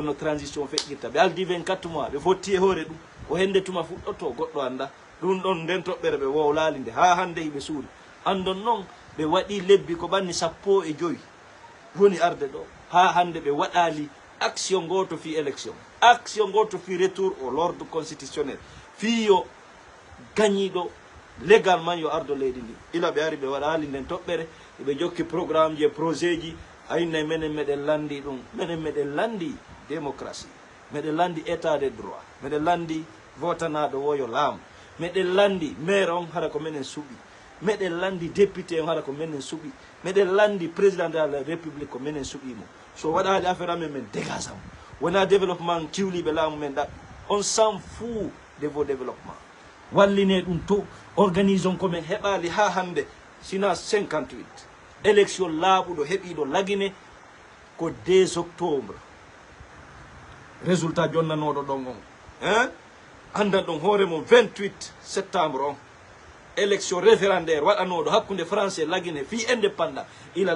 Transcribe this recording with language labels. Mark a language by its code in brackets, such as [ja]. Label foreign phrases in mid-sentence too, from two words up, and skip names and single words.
[ff] no transition feƴƴirta ɓe aldi 24 mois ɓe fotti e hoore ɗum o hende tuma fuɗɗotto goɗɗo anda ɗum ɗon nden toɓɓere ɓe wow laali nde ha hande hiɓe suuri andon noon ɓe waɗi lebbi ko ɓanni 15 woni arde ɗo ha hande ɓe waɗali action goto fi élection action goto fi [fr] retour au l'ordre constitutionnel [ff] fiyo gañiɗo légalement yo ardo leydi ndi ila ɓe ari ɓe waɗali nden toɓɓere ɓe jokki programme je projet ji ayinnayi menen meɗen landi ɗum menen meɗen landi démocratie meɗen landi [fr] état de droit [ff] meɗen landi votanaɗo woyo laamu meɗen landi maire on hara ko menen suuɓi meɗen landi député on hara ko menen suuɓi meɗen landi [fr] président de la république [ff] ko menen suuɓimo so waɗali affaire amen men dégage am wona développement ciwliɓe laamu men ɗaɓɓi on [fr] s'en fout de vos développement [ff] walline ɗum to organisation komin heɓali ha hande sina 58 élection laaɓuɗo heeɓiɗo lagine ko 2 octobre résultat jonnanoɗo ɗon on hein andan ɗon hoore mum 28 septembre on [fr] élection référendaire [ff] waɗanoɗo hakkude français lagine fi indépendant ila